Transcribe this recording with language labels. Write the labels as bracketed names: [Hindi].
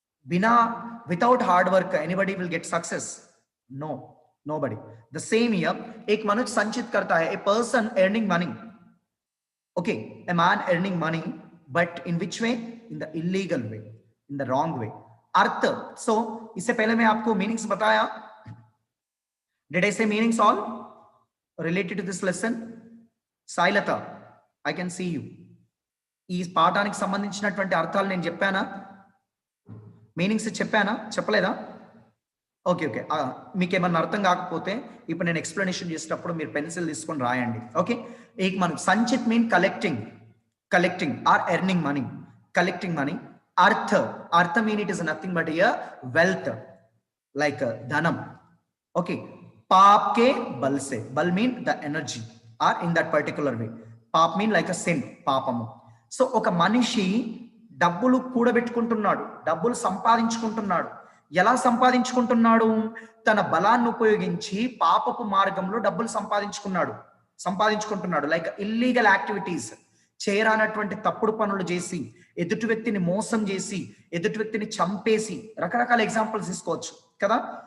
[English] बिना, without hard work anybody will get success? No, nobody. The same here, [Hindi] एक मनुष्य संचित करता है, [English] A person earning money. Okay, a man earning money, but in which way? In the illegal way, in the wrong way. [Hindi] अर्थ, सो इससे पहले मैं आपको meanings बताया। [English] Did I say meanings all related to this lesson? Sailata, I can see you. [Telugu] ఈ పాఠానికి సంబంధించినటువంటి అర్థాలు నేను చెప్పానా? మీనింగ్స్ చెప్పానా? చెప్పలేదా? ఓకే ఓకే, మీకు ఏమన్నా అర్థం కాకపోతే ఇప్పుడు నేను ఎక్స్ప్లెనేషన్ చేసేటప్పుడు మీరు పెన్సిల్ తీసుకొని రాయండి. [English] okay, [Hindi] ఏక్ మనం Sanchit [English] Mean collecting or earning money, collecting money. అర్థ mean it is nothing but a wealth, like ధనం. Okay, [Hindi] पाप के बल से, [English] बल mean the energy or in that particular way. పాప్ mean like a sin, పాపము. [Telugu] సో ఒక మనిషి డబ్బులు కూడబెట్టుకుంటున్నాడు, డబ్బులు సంపాదించుకుంటున్నాడు. ఎలా సంపాదించుకుంటున్నాడు? తన బలాన్ని ఉపయోగించి పాపపు మార్గంలో డబ్బులు సంపాదించుకుంటున్నాడు. [English] like illegal activities, [Telugu] చేయరానటువంటి తప్పుడు పనులు చేసి, ఎదుటి వ్యక్తిని మోసం చేసి, ఎదుటి వ్యక్తిని చంపేసి, రకరకాల ఎగ్జాంపుల్స్ తీసుకోవచ్చు కదా.